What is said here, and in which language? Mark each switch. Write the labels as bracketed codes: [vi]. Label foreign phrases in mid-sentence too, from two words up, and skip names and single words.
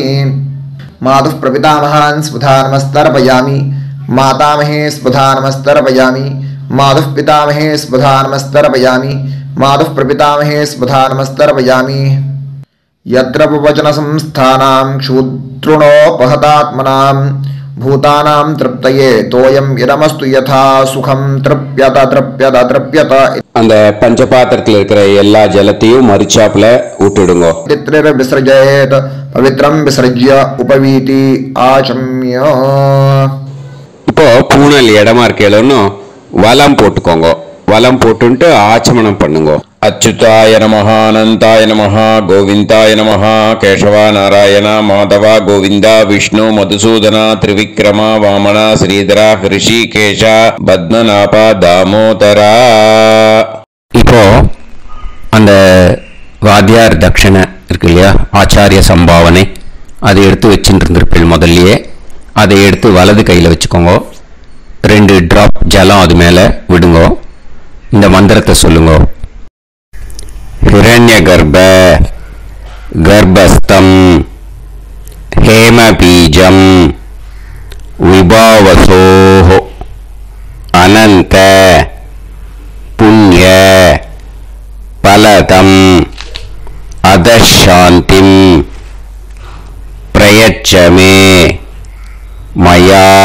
[sa] मातुः प्रपितामहान् स्वधा नमस्तर्पयामि मातामहे स्वधा नमस्तर्पयामि मातुः पितामहे स्वधा नमस्तर्पयामि मातुः प्रपितामहे स्वधा नमस्तर्पयामि यत्र वचनसंस्थानां क्षुद्रुणोपहतात्मनां भूतानां तृप्तये तोयं इदमस्तु यथा सुखं तृप्यत तृप्यत तृप्यत [ta] அந்த பஞ்சபாத்திரத்தில் இருக்கிற எல்லா ஜலத்தையும் மரிச்சாப்புல விட்டுடுங்க. [sa] पितृर् विसर्जयेत् पवित्रं विसर्ज्य उपवीति आचम्य. [ta] இப்போ பூனல் இடமா இருக்கேன்னு வலம் போட்டுக்கோங்க. வலம் போட்டுட்டு ஆச்சமனம் பண்ணுங்க. [sa] अच्युताय नमः अनन्ताय नमः गोविन्दाय नमः केशवा नारायण माधवा गोविन्दा विष्णु मधुसूदना त्रिविक्रमा वामना श्रीधरा हृषीकेशा पद्मनाभा दामोदरा. [ta] இப்போ அந்த வாத்தியார் தட்சணை இருக்கு இல்லையா, ஆச்சாரிய சம்பாவனை, அதை எடுத்து வச்சுட்டு இருந்திருப்பேன் முதல்லையே. அதை எடுத்து வலது கையில் வச்சுக்கோங்க. 2 டிராப் ஜலம் அது மேலே விடுங்க. இந்த மந்திரத்தை சொல்லுங்க. [sa] हिरण्य गर्भ गर्भस्थं हेमबीजं विभावसोः अनंत पुण्य फलदं अधशान्तिं प्रयच्छ मे मया